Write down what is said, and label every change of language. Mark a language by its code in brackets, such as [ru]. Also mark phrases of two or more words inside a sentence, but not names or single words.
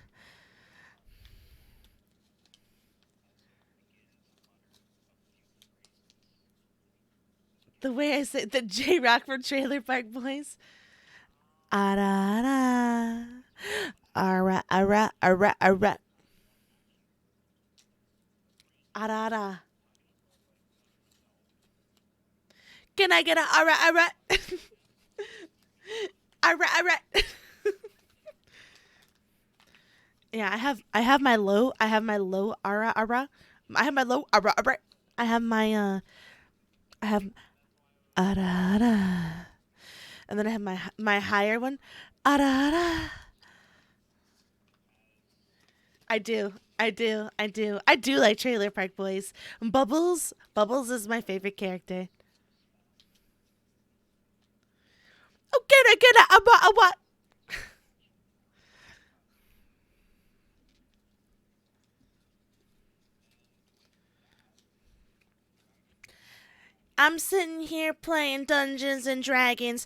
[en] The way I say the J Rockford Trailer Park Boys. Aura, aura, aura, aura, aura. Aura. Can I get a aura, aura? Aura, aura. Yeah, I have my low aura, aura. I have my low aura, aura. I have my I have aura, aura. And then I have my higher one. Aura, aura. I do like Trailer Park Boys. Bubbles is my favorite character. Oh, get a what? I'm sitting here playing Dungeons and Dragons.